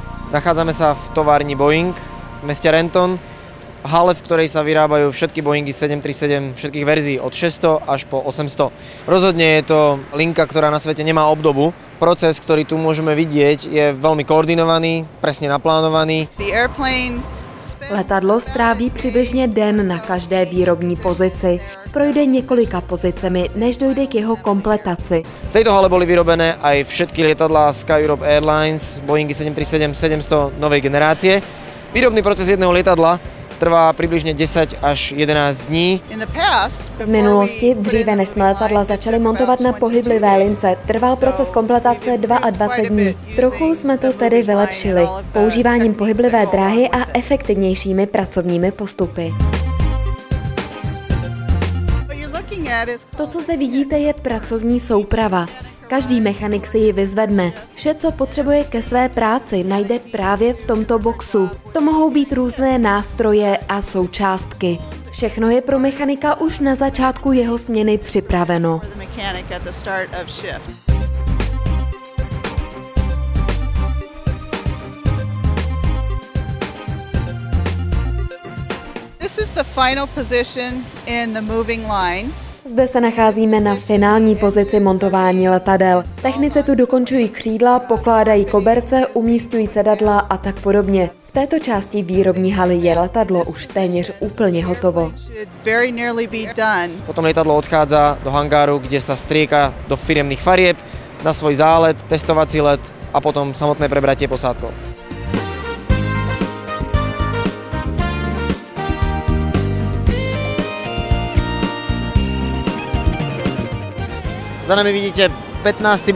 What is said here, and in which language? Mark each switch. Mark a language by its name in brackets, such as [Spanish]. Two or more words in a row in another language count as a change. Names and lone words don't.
[Slovak] Nachádzame sa v továrni Boeing v meste Renton, v hale, v ktorej sa vyrábajú všetky Boeingy 737 všetkých verzií od 600 až po 800. Rozhodne je to linka, ktorá na svete nemá obdobu. Proces, ktorý tu môžeme vidieť, je veľmi koordinovaný, presne naplánovaný. [Czech] Letadlo stráví přibližně den na každé výrobní pozici. Projde několika pozicemi, než dojde k jeho kompletaci. [Slovak] V tejto hale boli vyrobené aj všetky lietadlá Sky Europe Airlines, Boeingy 737-700 novej generácie. Výrobný proces jedného lietadla trvá přibližně 10 až 11 dní. [Czech] V minulosti, dříve než jsme letadla začali montovat na pohyblivé lince, trval proces kompletace 22 dní. Trochu jsme to tedy vylepšili, používáním pohyblivé dráhy a efektivnějšími pracovními postupy. To, co zde vidíte, je pracovní souprava. Každý mechanik si ji vyzvedne. Vše, co potřebuje ke své práci, najde právě v tomto boxu. To mohou být různé nástroje a součástky. Všechno je pro mechanika už na začátku jeho směny připraveno. [English] This is the final position in the moving line. [Czech] Zde se nacházíme na finální pozici montování letadel. Technici tu dokončují křídla, pokládají koberce, umístují sedadla a tak podobně. V této části výrobní haly je letadlo už téměř úplně hotovo. [Slovak] Potom lietadlo odchádza do hangáru, kde sa strieka do firemných farieb na svoj zálet, testovací let a potom samotné prebratie posádkou. Za nami vidíte 15.